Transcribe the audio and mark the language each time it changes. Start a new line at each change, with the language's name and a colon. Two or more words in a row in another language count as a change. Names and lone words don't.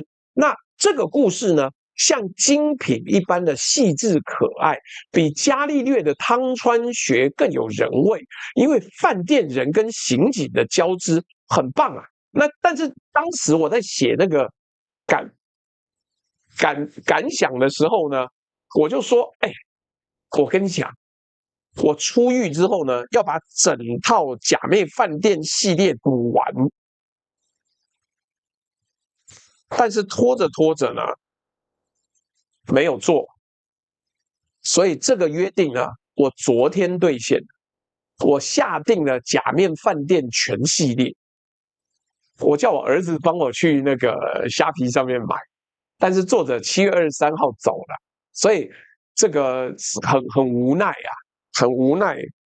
Chinese: 那這個故事呢，像精品一般的細緻可愛，比伽利略的湯川學更有人味，因為飯店人跟刑警的交織很棒啊。但是當時我在写那个感想的时候呢，我就说，我跟你講，我出獄之後呢，要把整套假妹飯店系列讀完，但是拖着拖着呢，沒有做，所以這個約定呢，我昨天兌現，我下定了假面飯店全系列，我叫我兒子幫我去那個蝦皮上面買，但是作者7月23號走了，所以這個很無奈啊，很無奈。